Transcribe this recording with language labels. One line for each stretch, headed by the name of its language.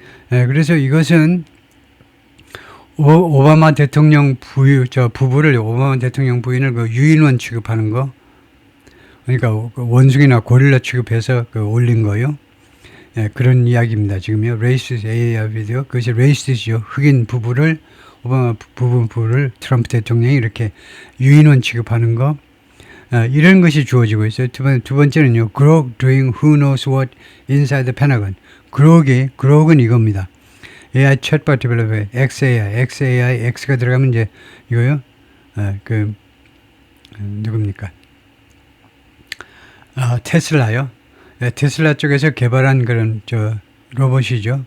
Korean: 그래서 이것은 오바마 대통령 오바마 대통령 부인을 그 유인원 취급하는 거, 그러니까 원숭이나 고릴라 취급해서 올린 거요. 그런 이야기입니다. 지금요. 레이시스 AI 비디오, 그것이 레이시스죠. 흑인 부부를, 오바마 부부를 트럼프 대통령이 이렇게 유인원 취급하는 거. 이런 것이 주어지고 있어요. 두 번째는요.
English: Grok doing who knows what inside the Pentagon.
Korean: Grok은 이겁니다. AI 챗봇 디벨로퍼 XAI, X가 들어가면 이제 이거요. 누굽니까? 테슬라요. 테슬라 쪽에서 개발한 그런 로봇이죠.